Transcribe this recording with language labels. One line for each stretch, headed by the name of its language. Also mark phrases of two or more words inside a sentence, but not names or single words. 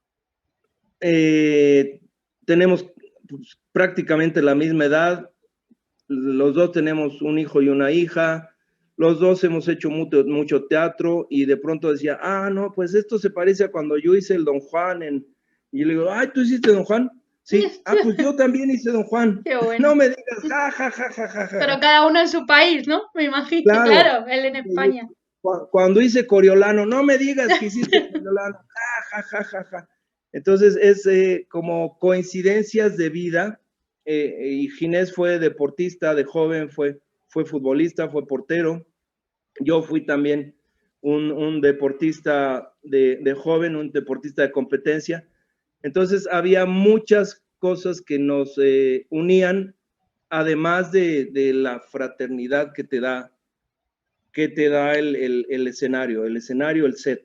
Spanish: Eh, tenemos pues, prácticamente la misma edad, los dos tenemos un hijo y una hija, los dos hemos hecho mucho, mucho teatro y de pronto decía, ah, no, pues esto se parece a cuando yo hice el Don Juan y yo le digo, ay, ¿tú hiciste Don Juan? Sí, ah, pues yo también hice Don Juan. qué bueno. No me digas, ja, ja, ja, ja, ja, ja, Pero ja. cada uno en su país, ¿no? Me imagino. Claro, Claro, él en España. cuando hice Coriolano, no me digas que hiciste Coriolano, ja, ja, ja, ja, ja. Entonces es como coincidencias de vida, y Ginés fue deportista de joven, fue futbolista, fue portero, yo fui también un deportista de joven, un deportista de competencia, entonces había muchas cosas que nos unían, además de la fraternidad que te da el escenario, el set.